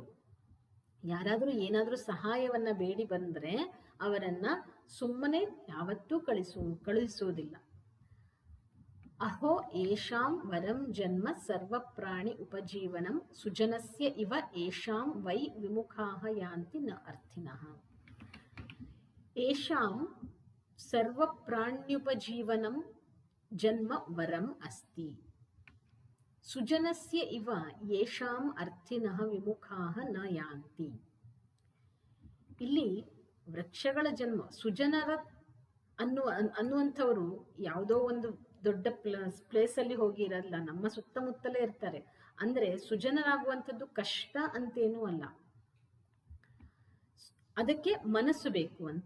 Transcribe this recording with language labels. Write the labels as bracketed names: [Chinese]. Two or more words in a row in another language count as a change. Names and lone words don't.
[Kannada] ಯಾರಾದರೂ ಏನಾದರೂ ಸಹಾಯವನ್ನ ಬೇಡಿ ಬಂದ್ರೆ ಅವರನ್ನ ಸುಮ್ಮನೆ ಯಾವತ್ತೂ ಕಳುಹಿಸುವುದಿಲ್ಲ. [Sanskrit] ಅಹೋ ಏಷಾಂ ವರಂ ಜನ್ಮ ಸರ್ವ ಪ್ರಾಣಿ ಉಪಜೀವನಂ ಸುಜನಸ್ಯ ಇವ ಏಷಾಂ ವೈ ವಿಮುಖಾಃ ಯಾಂತಿ ನ ಅರ್ಥಿನಃ. ಏಷಾಂ ಸರ್ವ ಪ್ರಾಣ್ಯುಪಜೀವನಂ ಜನ್ಮ ವರಂ ಅಸ್ತಿ ಸುಜನಸ್ಯ ಇವ ಯೇಷಾಂ ಅರ್ಥಿನಃ ವಿಮುಖಾಃ ನ ಯಾಂತಿ. [Kannada] ಇಲ್ಲಿ ವೃಕ್ಷಗಳ ಜನ್ಮ, ಸುಜನರ ಅನ್ನುವಂಥವರು ಯಾವುದೋ ಒಂದು ದೊಡ್ಡ ಪ್ಲೇಸಲ್ಲಿ ಹೋಗಿ ಇರಲ್ಲ, ನಮ್ಮ ಸುತ್ತಮುತ್ತಲೇ ಇರ್ತಾರೆ. ಅಂದ್ರೆ ಸುಜನರಾಗುವಂಥದ್ದು ಕಷ್ಟ ಅಂತೇನೂ ಅಲ್ಲ, ಅದಕ್ಕೆ ಮನಸ್ಸು ಬೇಕು ಅಂತ.